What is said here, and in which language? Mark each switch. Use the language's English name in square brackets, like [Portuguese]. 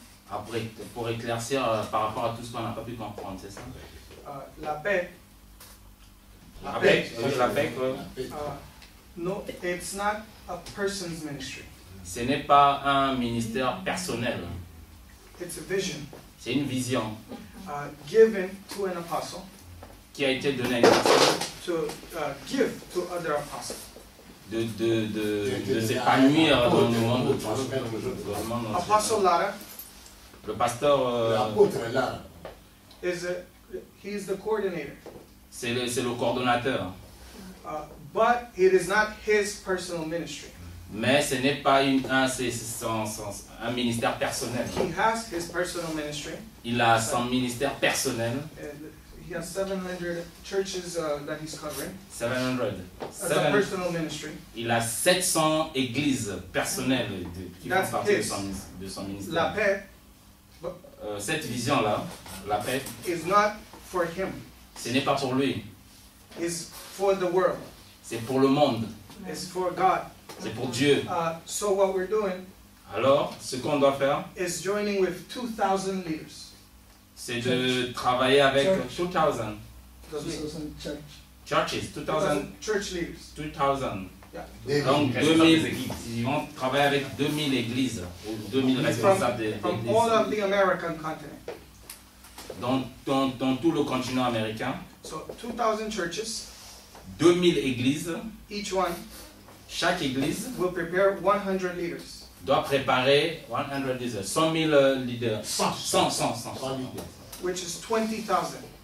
[French] Après, pour éclaircir par rapport à tout ce qu'on n'a pas pu comprendre, c'est ça? La paix. La paix, la paix, quoi. [English] No, it's not a person's ministry. [French] Ce n'est pas un ministère personnel. [English] It's a vision [French] C'est une vision [English] given to an apostle [French] qui a été donnée à une personne [English] to give to other apostles. [French] de s'épanouir dans le monde. [English] Apostle Lara [French] Le pasteur, [English] he is the coordinator. [French] c'est le coordonnateur. [English] But it is not his personal ministry. [French] Mais ce n'est pas un ministère personnel. [English] He has his personal ministry. [French] Il a son ministère personnel. [English] He has 700 churches that he's covering. [French] 700. [English] As a personal ministry. [French] Il a 700 églises personnelles qui font [English] That's [French] partie [English] his. [French] de son ministère. La paix Cette vision-là, la paix, [English] is not for him. [French] ce n'est pas pour lui. [English] It's for the world. [French] C'est pour le monde. [English] It's for God. [French] C'est pour Dieu. [English] So what we're doing [French] Alors, ce qu'on doit faire, [English] is joining with 2,000 leaders. [French] c'est de travailler avec 2000 churches, 2000 [English] church leaders. [French] 2000. [English] Yeah. [French] Donc 2000, ils vont travailler avec 2000 églises ou 2000 responsables [English] From [French] d'églises [English] all of the American continent. [French] dans tout le continent américain. [English] So 2,000 churches. [French] 2000 églises. [English] Each one. [French] Chaque église [English] will prepare 100 leaders. [French] Doit préparer 100 leaders, 100 000 leaders. [English] 100 leaders. Which is 20,000.